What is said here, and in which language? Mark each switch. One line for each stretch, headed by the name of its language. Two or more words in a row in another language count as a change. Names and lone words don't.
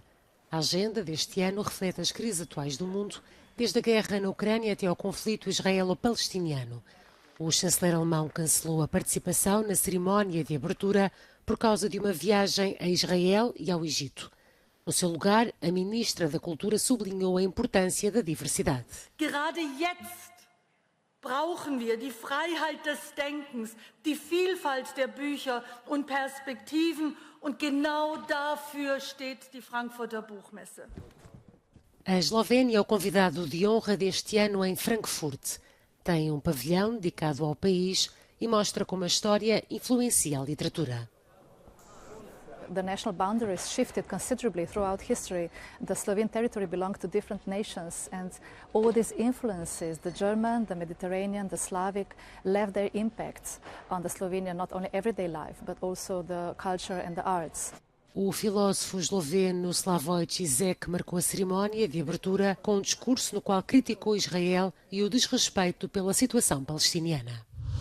Portuguese: A agenda deste ano reflete as crises atuais do mundo, desde a guerra na Ucrânia até ao conflito israelo-palestiniano. O chanceler alemão cancelou a participação na cerimónia de abertura por causa de uma viagem a Israel e ao Egito. No seu lugar, a ministra da Cultura sublinhou a importância da diversidade.
German: Gerade jetzt brauchen wir die Freiheit des Denkens, die Vielfalt der Bücher und Perspektiven, und genau dafür steht die Frankfurter Buchmesse.
Portuguese: A Eslovénia é o convidado de honra deste ano em Frankfurt. Tem um pavilhão dedicado ao país e mostra como a história influencia a literatura.
English: The national boundaries shifted considerably throughout history. The Slovene territory belonged to different nations, and all these influences, the German, the Mediterranean, the Slavic, left their impacts on the Slovenian not only everyday life, but also the culture and the arts.
Portuguese: O filósofo esloveno Slavoj Žižek marcou a cerimónia de abertura com um discurso no qual criticou Israel e o desrespeito pela situação palestiniana.